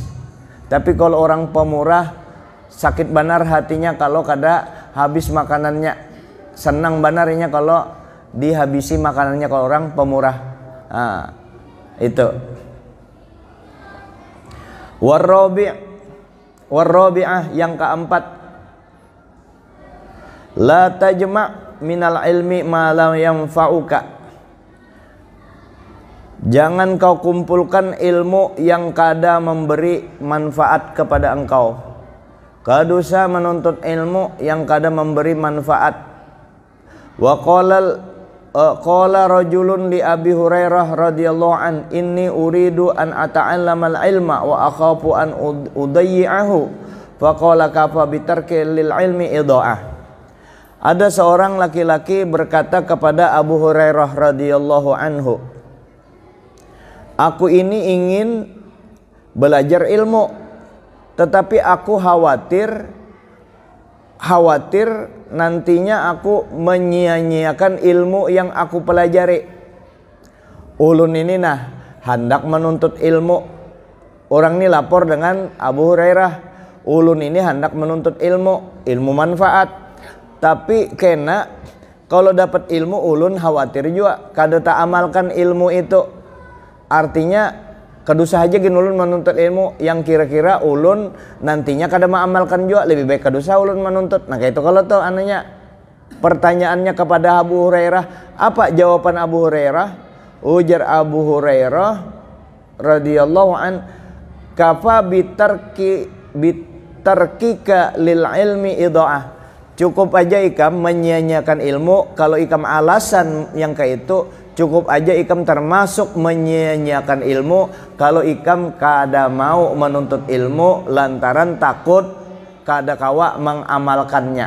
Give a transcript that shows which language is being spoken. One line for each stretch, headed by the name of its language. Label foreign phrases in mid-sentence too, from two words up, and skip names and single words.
Banjar: Tapi kalau orang pemurah, sakit benar hatinya kalau kada habis makanannya. Senang benarnya kalau dihabisi makanannya kalau orang pemurah. Nah, itu. Warrabi'ah yang keempat,
Arabic: لا تجمع من العلم ما لا ينفعك.
Banjar: Jangan kau kumpulkan ilmu yang kada memberi manfaat kepada engkau. Kadosa menuntut ilmu yang kada memberi manfaat.
Arabic: وقال قال رجل لأبي هريرة رضي الله عن إني أريد أن أتعلم العلم وأخاف أن أضيعه فقال كفى بترك للعلم إضاعة.
Indonesian: Ada seorang laki-laki berkata kepada Abu Hurairah
Arabic: رضي الله عنه,
Indonesian: aku ini ingin belajar ilmu, tetapi aku khawatir nantinya aku menyia-nyiakan ilmu yang aku pelajari.
Banjar: Ulun ini hendak menuntut ilmu. Orang ini lapor dengan Abu Hurairah, ulun ini hendak menuntut ilmu manfaat. Tapi kena kalau dapat ilmu ulun khawatir juga kada tak amalkan ilmu itu. Artinya kadusa aja gin ulun menuntut ilmu yang kira-kira ulun nantinya kada mengamalkan juga, lebih baik kadusa ulun menuntut. Nah kayak itu kalau tuh anehnya pertanyaannya kepada Abu Hurairah. Apa jawaban Abu Hurairah? Ujar Abu Hurairah
Arabic: رضي الله عن, كفى بتركك للعلم إضاعة.
Banjar: Cukup aja ikam menyia-nyiakan ilmu. Kalau ikam alasan yang kayak itu, cukup aja ikam termasuk menyia-nyiakan ilmu kalau ikam kada mau menuntut ilmu lantaran takut kada kawa mengamalkannya.